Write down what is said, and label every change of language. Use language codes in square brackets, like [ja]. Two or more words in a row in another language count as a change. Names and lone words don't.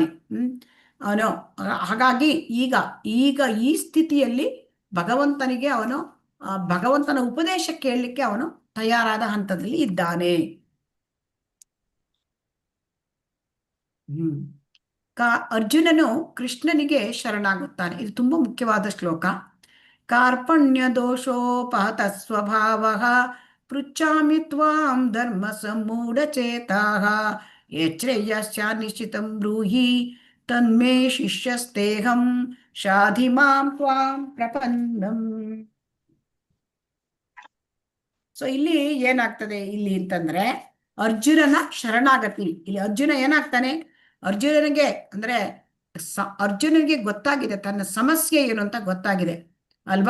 [kn] ಅವನು ಹಾಗಾಗಿ ಈಗ ಈ ಸ್ಥಿತಿಯಲ್ಲಿ ಭಗವಂತನಿಗೆ ಅವನು ಭಗವಂತನ ಉಪದೇಶ ಕೇಳಲಿಕ್ಕೆ ಅವನು ತಯಾರಾದ ಹಂತದಲ್ಲಿ ಇದ್ದಾನೆ. ಅರ್ಜುನನು ಕೃಷ್ಣನಿಗೆ ಶರಣಾಗುತ್ತಾನೆ. ಇದು ತುಂಬಾ ಮುಖ್ಯವಾದ ಶ್ಲೋಕ. [sa] ಕಾರ್ಪಣ್ಯ ದೋಷೋಪಹತ ಸ್ವಭಾವ ಪೃಚ್ಛಾಮಿ ತ್ವಾಂ ಧರ್ಮ ಸಮೂಢಚೇತಾಃ ಯಚ್ಛ್ರೇಯಸ್ಯ ನಿಶ್ಚಿತಂ ಬ್ರೂಹಿ ತನ್ಮೇ ಶಿಷ್ಯಸ್ತೇಹಂ ಶಾಧಿ ಮಾಂ ತ್ವಾಂ ಪ್ರಪನ್ನಂ. [kn] ಸೊ ಇಲ್ಲಿ ಏನಾಗ್ತದೆ ಇಲ್ಲಿ ಅಂತಂದ್ರೆ ಅರ್ಜುನನ ಶರಣಾಗತಿ. ಇಲ್ಲಿ ಅರ್ಜುನ ಏನಾಗ್ತಾನೆ, ಅರ್ಜುನನಿಗೆ ಅಂದ್ರೆ ಅರ್ಜುನನಿಗೆ ಗೊತ್ತಾಗಿದೆ ತನ್ನ ಸಮಸ್ಯೆ ಏನು ಅಂತ ಗೊತ್ತಾಗಿದೆ ಅಲ್ವಾ.